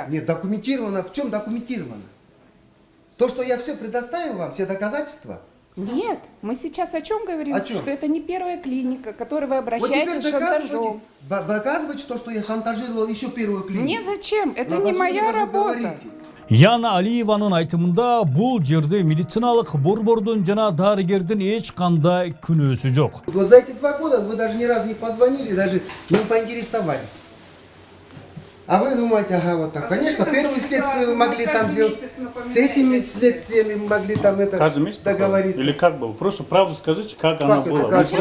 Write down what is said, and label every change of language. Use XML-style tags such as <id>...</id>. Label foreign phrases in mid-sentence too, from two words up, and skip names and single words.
<ru>Нет, документировано. В чем документировано? То, что я все предоставил вам, все доказательства. Нет, мы сейчас о чем говорим? О чем? Что это не первая клиника, к которой вы Вот теперь обращаетесь с шантажом. доказывайте то, что я шантажировал еще первую клинику. Незачем, это На не основе моя чего вы работа. говорите?</ru> <ky>Яна Алиеванын айтымында бул жерде медициналык борбордун жана дарыгердин эч кандай күнөөсү жок.</ky> <ru>Вот за эти 2 года вы даже ни разу не позвонили, даже не поинтересовались. А вы думаете, ага, вот так. Конечно, первые следствия вы могли там сделать. С этими следствиями мы могли там это Каждый месяц договориться. Или как было? Просто правду скажите, как оно оно было. было. Как Зачем</ru>